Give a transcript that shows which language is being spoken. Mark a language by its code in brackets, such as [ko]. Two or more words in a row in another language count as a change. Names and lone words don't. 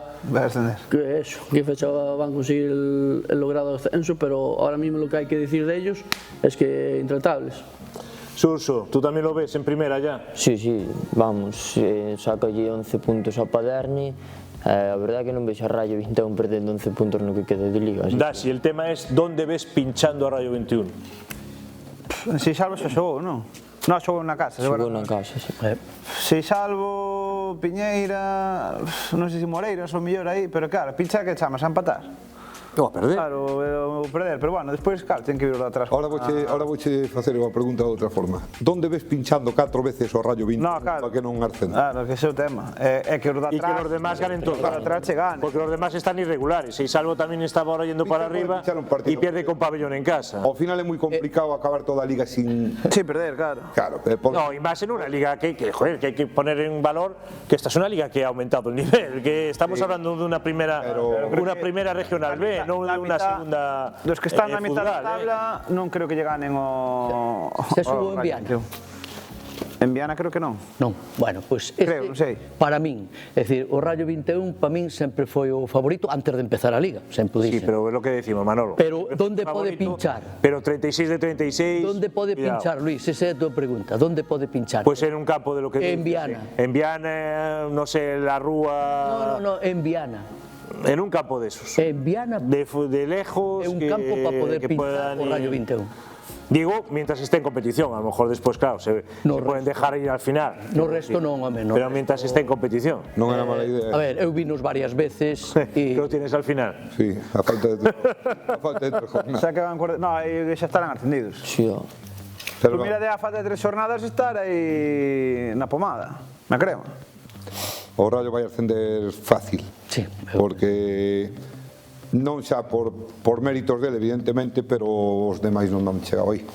[es] va a ascender. Qué fecha van a conseguir el logrado ascenso, pero ahora mismo lo que hay que decir de ellos es que intratables. Surso, ¿tú también lo ves en primera ya? Sí, vamos, saca allí 11 puntos a Paderni. [gl] A verdad que non vexo a Rayo 21 perdendo 11 puntos no que queda de Liga. [es] Dasi, el tema es ¿dónde ves pinchando a Rayo 21? [gl] Seixalvo xa xogou, non? Non, xogou na casa. Xogou na casa, sí. Seixalvo, Piñeira, non sei se Moreiras ou mellor aí, pero claro, pincha que chamas a empatar. [es] No, a perder. [gl] Claro, perder, pero bueno, despois, claro, ten que vir de atrás. Ahora vouche facer unha pregunta de outra forma. Donde ves pinchando 4 veces o Rayo 21 para que non arcende? Claro, que ese é o tema. É que os de atrás... [es] Y que los demás ganen todos. [gl] Os de atrás che ganen. [es] Porque los demás están irregulares. Seixalvo también estaba ahora yendo para arriba y pierde con Pabellón en casa. [gl] Ao final é moi complicado acabar toda a liga sin perder, claro. Claro, [es] no, y más en una liga que hay que poner en valor que esta es una liga que ha aumentado el nivel, que estamos hablando de una primera regional B, no de una segunda. Los que están [gl] na mitad da tabla non creo que lle ganen o... Se subo en Viana. En Viana creo que non. Non, bueno, pois creo, non sei. Para min, é dicir, o Rayo 21 para min sempre foi o favorito antes de empezar a Liga, sempre dixen. Sí, pero é lo que decimos, Manolo. Pero donde pode pinchar? Pero 36 de 36... Donde pode pinchar, Luis? Esa é a tua pregunta. Donde pode pinchar? [es] Pues en un campo de lo que... En Viana. En Viana, no sé, la Rúa... No, en Viana. En un campo de esos. En Viana. De lejos. [gl] É un campo para poder pinchar o Rayo 21. [es] Digo, mientras esté en competición, a lo mejor después, claro, se pueden dejar ir al final. [gl] No resto non, home, no. [es] Pero mientras esté en competición. [gl] Non era mala idea. A ver, eu vinos varias veces [es] e... Lo tienes al final. Sí, a falta de 3 jornadas. [gl] Xa que van... No, xa estarán ascendidos. Sí, Pero mira, de a falta de 3 jornadas estar aí na pomada, na crema. O Rayo vai ascender fácil. Sí. Porque non xa por méritos dele, evidentemente, pero os demais non han chegado aí.